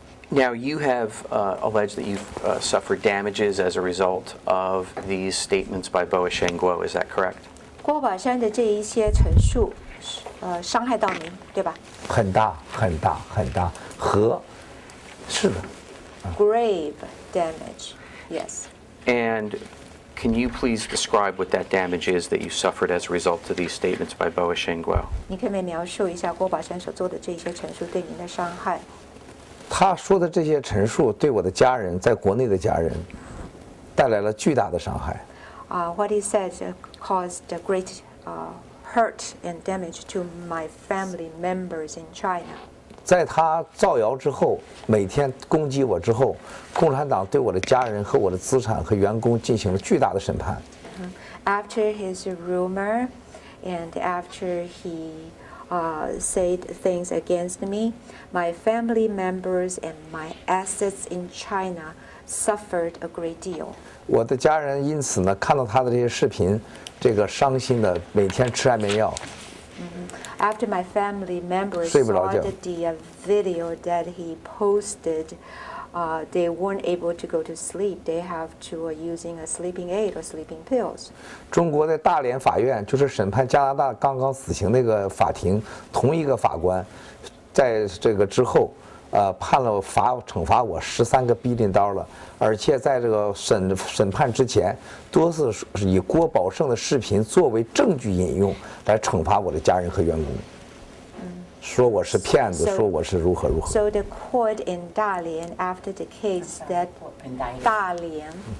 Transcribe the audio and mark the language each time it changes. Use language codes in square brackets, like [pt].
[en] Now, you have alleged that you've suffered damages as a result of these statements by Bo Shengguo. Is that correct? [zh] 郭宝山的这一些陈述，伤害到您，对吧很大很大很大，是的， [en] ？Grave damage, yes. And can you please describe what that damage is that you suffered as a result of these statements by Bo Shengguo? [zh] 你可不可以描述一下郭宝山所做的这些陈述对您的伤害？他说的这些陈述对我的家人，在国内的家人，带来了巨大的伤害。 [en] What he said caused a great hurt and damage to my family members in China. [zh] 在他造谣之后，每天攻击我之后，共产党对我的家人和我的资产和员工进行了巨大的审判。 [en] After his rumor and after he said things against me, my family members and my assets in China suffered a great deal. [zh] 我的家人因此呢，看到他的这些视频，这个伤心的每天吃安眠药。 [en] After my family members [zh] 睡不着 [en] saw [zh] 觉。 [en] the video that he posted, they weren't able to go to sleep. They have to using a sleeping aid or sleeping pills. [zh] 中国的大连法院就是审判加拿大刚刚死刑那个法庭，同一个法官，在这个之后，判了惩罚我13个 [en] billion dollar， [zh] 而且在这个审判之前，多次是以郭宝胜的视频作为证据引用来惩罚我的家人和员工，说我是骗子， [en] So- [zh] 说我是如何如何。 [en] So the court in Dalian, after the case that Dalian